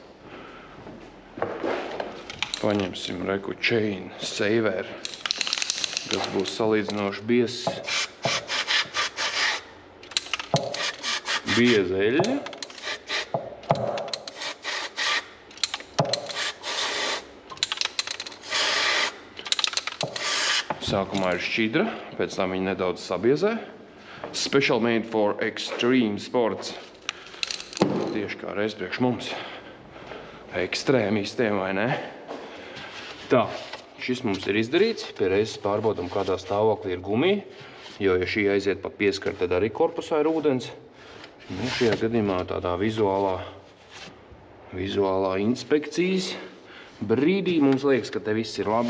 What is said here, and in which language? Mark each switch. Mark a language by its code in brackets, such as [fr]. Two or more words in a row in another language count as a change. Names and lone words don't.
[lv] Paņemsim reku chain saver, kas būs salīdzinoši bieza eļļa. Sākumā ir šķidra, pēc tam viņa nedaudz sabiezē. [en] Special made for extreme sports. [lv] Tieši kā reiz priekš mums. Ekstrēmistiem, vai ne? Tā, šis mums ir izdarīts. Pie reizes pārbaudam, kādā stāvoklī ir gumija. Jo, ja šī aiziet pa pieskaru, tad arī korpusā ir ūdens. Nu, šajā gadījumā tādā vizuālā inspekcijas brīdī mums liekas, ka te viss ir labi.